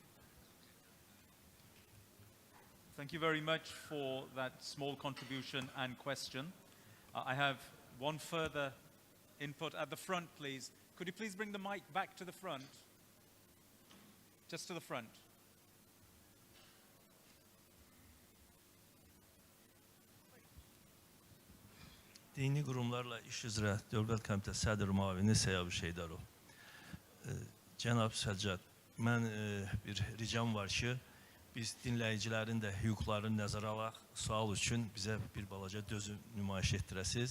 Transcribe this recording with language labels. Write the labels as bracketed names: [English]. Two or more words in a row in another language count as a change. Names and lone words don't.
[English] Thank you very much for that small contribution and question. I have one further input at the front, please. Could you please bring the mic back to the front? Just to the front. [Azerbaijani] Dini qurumlarla iş üzrə Dövlət Komitəsi Sədr Müavini Səyabi Şeydarov. Cənab Səccad, mən bir ricam var ki, biz dinləyicilərin də hüquqlarını nəzərə alaq, sual üçün bizə bir balaca dözüm nümayiş etdirəsiz.